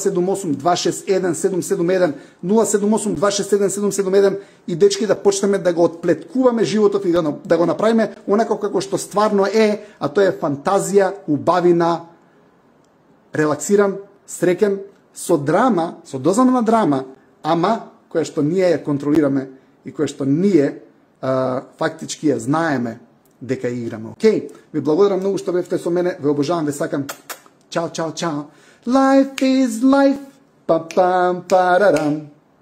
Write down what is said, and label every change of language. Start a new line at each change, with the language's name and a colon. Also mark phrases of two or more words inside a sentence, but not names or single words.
Macedonian: 078-261-771, 078-261-771 и дечки да почнеме да го отплеткуваме животот и да го направиме онако како што стварно е, а тоа е фантазија, убавина, релаксиран, среќен, со драма, со доза на драма, ама која што ние ја контролираме и која што ние фактички ја знаеме дека играме. Океј, ви благодарам многу што бевте со мене, ве обожавам, ве сакам. Чао, чао, чао.
English: Life is life. Па-пам, парарам.